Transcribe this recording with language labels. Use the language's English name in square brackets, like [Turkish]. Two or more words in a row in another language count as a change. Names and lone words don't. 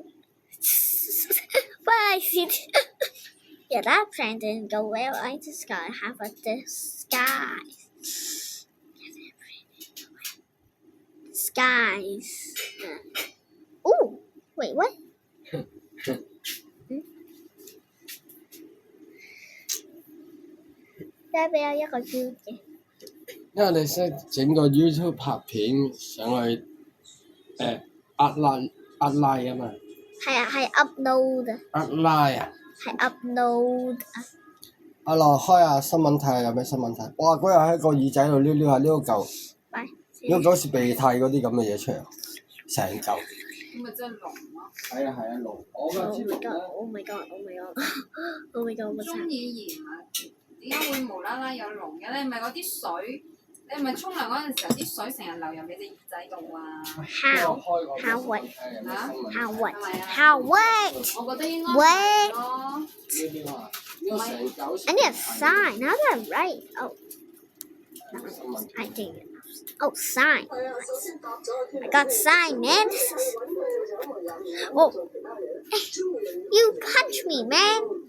[English] But I see. Yeah, that plan didn't go well. I just gotta have a disguise. Disguise. Ooh, wait, what? [Cantonese] 要不要一個 U 嘅？因為你識整個 YouTube 拍片上去壓拉啊嘛。係啊，係 upload。壓拉啊？係 upload 啊。阿樂開下新聞睇下有咩新聞睇。哇！嗰日喺個耳仔度撩下撩嚿好似鼻涕嗰啲咁嘅嘢出嚟，成嚿。咁咪真係龍咯。係啊，龍。我就知龍啦。 [English] Oh my god！ [Cantonese] 中意鹽啊？點解會無啦啦有龍嘅？你係咪嗰啲水？你係咪沖涼嗰陣時候啲水成日流入你隻耳仔度啊 [English] ？How what？ [Cantonese] 我覺得應該係咯。 [English] I need a sign. How do I write? Oh, I think. Oh, sign. I got sign, man. Oh, you punch me, man.